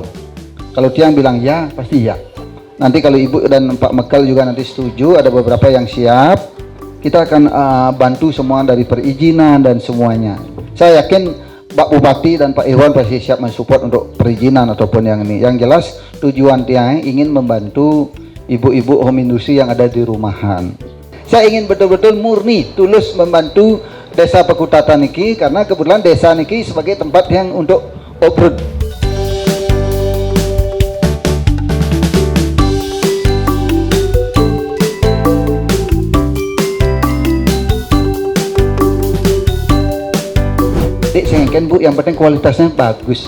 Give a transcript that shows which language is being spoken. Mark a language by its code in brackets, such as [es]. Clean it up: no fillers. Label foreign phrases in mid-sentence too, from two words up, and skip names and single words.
[id] Kalau tiang bilang ya pasti ya. Nanti kalau ibu dan Pak Mekal juga nanti setuju, ada beberapa yang siap, kita akan bantu semua dari perizinan dan semuanya. Saya yakin Pak Bupati dan Pak Irwan pasti siap mensupport untuk perizinan ataupun yang ini. Yang jelas tujuan tiang ingin membantu ibu-ibu [en] home industry [id] yang ada di rumahan. Saya ingin betul-betul murni, tulus membantu desa Pekutatan niki karena kebetulan desa niki sebagai tempat yang untuk off-road. Saya ingin bu, yang penting kualitasnya bagus.